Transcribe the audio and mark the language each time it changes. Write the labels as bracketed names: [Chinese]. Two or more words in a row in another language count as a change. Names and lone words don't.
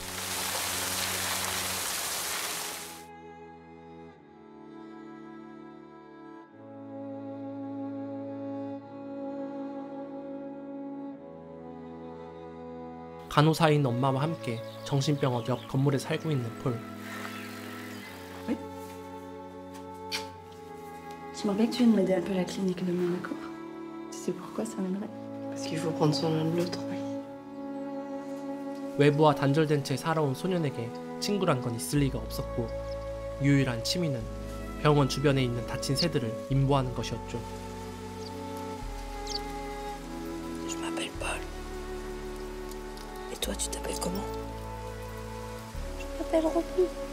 [Korean] 간호사인 엄마와 함께 정신병원 옆 건물에 살고 있는 폴. [French] J'aimerais bien que tu viennes m'aider un peu à la clinique demain, d'accord? Tu sais pourquoi ça m'aimerait? Parce qu'il faut prendre soin l'un de l'autre. [Korean] 외부와 단절된 채 살아온 소년에게 친구란 건 있을 리가 없었고 유일한 취미는 병원 주변에 있는 다친 새들을 임보하는 것이었죠. [French] Je m'appelle Paul. Et toi, tu t'appelles comment? Je m'appelle Roby.